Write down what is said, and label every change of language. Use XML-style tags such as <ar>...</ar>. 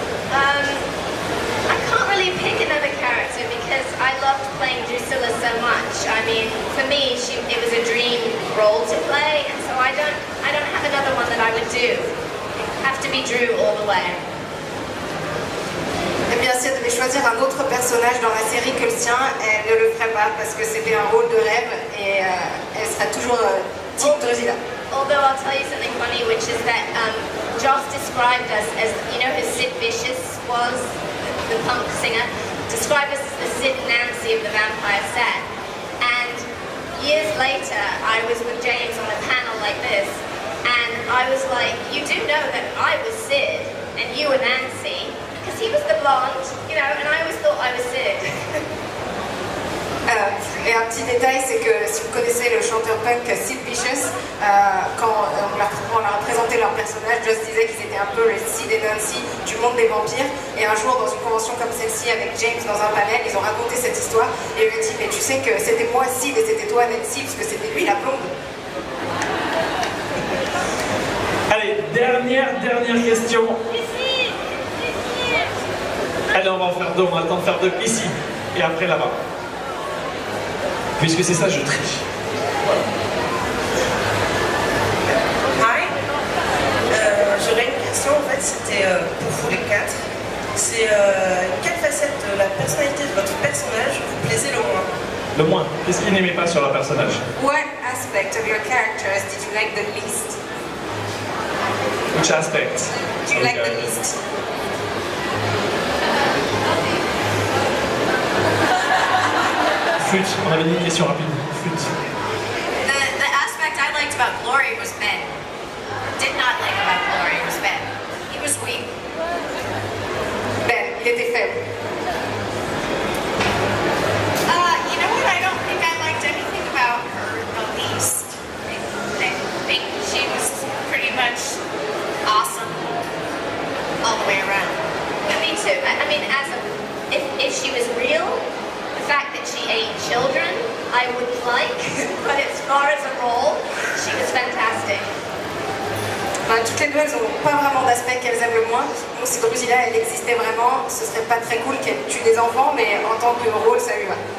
<en>I can't really pick another character because I loved playing Drusilla so much. I mean, for me, it was a dream role to play, and so I don't have another one that I would do. Have to be Drew all the way.</en> <fr>Eh bien, si elle devait choisir un autre personnage dans la série que le sien, elle ne le ferait pas parce que c'était un rôle de rêve et elle serait toujours Team Drusilla.</fr> <en>Although I'll tell you something funny, which is that Joss described us as, who Sid Vicious was, the punk singer, described us as the Sid Nancy of the Vampire set. And years later, I was with James on a panel like this, and I was like, you do know that I was Sid, and you were Nancy, because he was the blonde, and I always thought I was Sid.</en> <fr>Et un petit détail, c'est que si vous connaissez le chanteur punk Sid Vicious, quand on leur a présenté leur personnage, Joss disait qu'ils étaient un peu les Sid et Nancy du monde des vampires. Et un jour, dans une convention comme celle-ci, avec James dans un panel, ils ont raconté cette histoire. Et il lui a dit, mais tu sais que c'était moi Sid et c'était toi Nancy, parce que c'était lui la blonde. Allez, dernière question. Allez, on va en faire 2, on va attendre de faire 2 ici et après là-bas. Puisque c'est ça, je triche. Voilà.</fr> <en>Hi.</en> <fr>J'aurais une question, en fait, c'était pour vous les 4. C'est quelle facette de la personnalité de votre personnage vous plaisait le moins? Le moins? Qu'est-ce qu'il y a? qu'il n'aimait pas sur leur personnage?</fr> <en>What aspect of your characters did you like the least? Which aspect? Do you like the least?</en> <fr>Flûte, on avait dit une question rapide. Flûte.</fr> <en>The aspect I liked about Glory was Ben. Did not like about Glory was Ben. He was weak.</en> <fr>Ben, il était faible.</fr> <en>You know what? I don't think I liked anything about her the least. I think she was pretty much awesome all the way around. Yeah, me too. I mean, if she was real, the fact that she ate children, I would like, but as far as a role, she was fantastic.</en> <fr>Toutes les deux, elles n'ont pas vraiment d'aspect qu'elles aiment le moins. Donc si Drusilla, elle existait vraiment, ce serait pas très cool qu'elle tue des enfants, mais en tant que rôle, ça lui va.</fr>